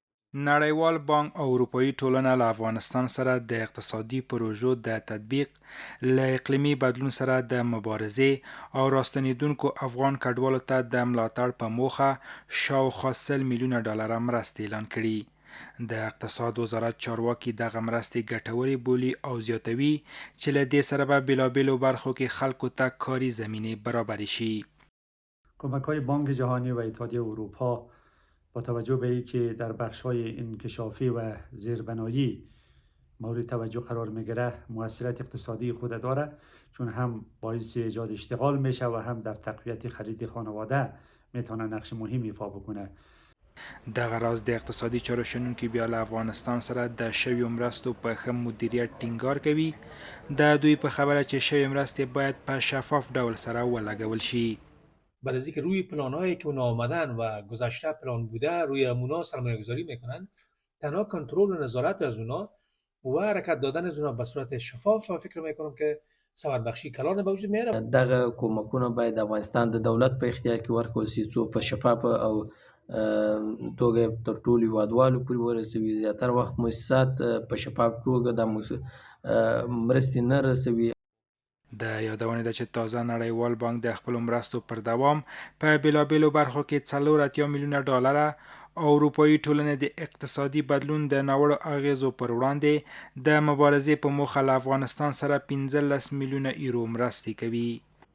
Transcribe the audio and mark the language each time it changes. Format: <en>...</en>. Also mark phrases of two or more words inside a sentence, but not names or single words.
<ps>نړیوال بانک او اروپایي ټولنه له افغانستان سره د اقتصادي پروژو د تطبیق، له اقلیمي بدلون سره د مبارزې او راستنېدونکو افغان کډوالو ته د ملاتړ په موخه شاوخوا 100 میلیونه ډالر مرستې اعلان کړي. د اقتصاد وزارت چارواکي دغه مرستې ګټورې بولي او زیاتوي چې له دې سره به بېلابېلو برخو کې خلکو ته کاري زمینې برابرې شي.</ps> <fa>کمک‌های بانک جهانی و اتحادیه اروپا با توجه به اینکه در بخش‌های انکشافی و زیربنایی مورد توجه قرار می‌گیره موثریت اقتصادی خود داره، چون هم باعث ایجاد اشتغال میشه و هم در تقویت خرید خانواده میتونه نقش مهمی ایفا بکنه.</fa> <ps>دغه راز د اقتصادي چارو شنونکي بیا له افغانستان سره د شویو مرستو په ښه مدیریت ټینګار کوي. د دوی په خبره چې شویې مرستې باید په شفاف ډول سره ولګول شي.</ps> <fa>بعد از اینکه روی پلان‌هایی که اونا آمدن و گذشته پلان بوده روی اونا سرمایه‌گذاری میکنن، تنها کنترل و نظارت از اونا و حرکت دادن از اونا به صورت شفاف فکر میکنم که ثمر بخشی کلان به وجود میاره.</fa> <ps>دغه کومکونه باید افغانستان د دولت په اختیار کې ورکول شي څو په شفاف او توګه تر ټولو هیوادوالو پورې ورسوي. زیاتره وخت مؤسسات په شفاف توګه د مرستې نه رسوي. د یادونې ده چې تازه نړیوال بانک د خپلو مرستو پر دوام په بېلابېلو برخو کې 4 میلیونه ډالره او اروپایي ټولنې د اقتصادي بدلون د ناوړو اغیزو پر وړاندې د مبارزې په موخه له افغانستان سره 15 میلیونه یورو مرستې کوي.</ps>